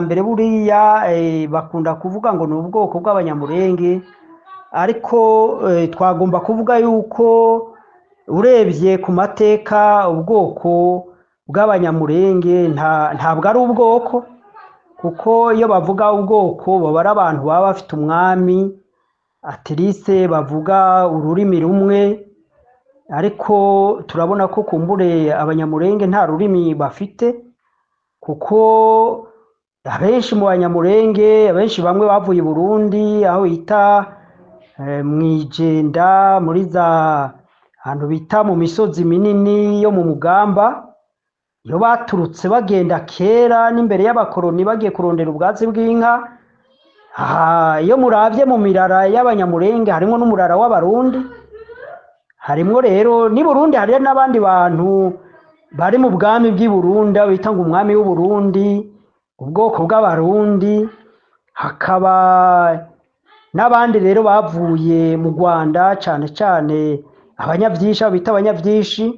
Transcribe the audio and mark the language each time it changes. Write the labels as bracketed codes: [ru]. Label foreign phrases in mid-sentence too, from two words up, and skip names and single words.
[rw] mbere buriya bakunda kuvuga ngo ni ubwoko bw'abanyamurenge, ariko twagomba kuvuga yuko urebye ku mateka ubwoko bw'abanyamurenge ntabwo ari ubwoko, kuko iyo bavuga ubwoko baba ari abantu baba bafite umwami, atliste bavuga ururimi rumwe, ariko turabona ko kumbure abanyamurenge nta rurimi bafite. [rn] kuko abenshi mu banyamurenge, abenshi bamwe bavuye i Burundi aho bita Mwijenda, muri za ahantu bita mu misozi minini yo mu Mugamba, iyo baturutse bagenda kera n'imbere y'abakoroni bagiye kurondera ubwatsi bw'inka. Iyo muravye mu mirara y'abanyamurenge harimwo n'umurara w'abarundi, harimwo rero ni Burundi hariyo n'abandi bantu bari mu bwami bw'i Burundi bita ngo umwami w'u Burundi, ubwoko bw'abarundi, hakaba n'abandi rero bavuye mu Rwanda cane cane abanyavyishi bita abanyavyishi.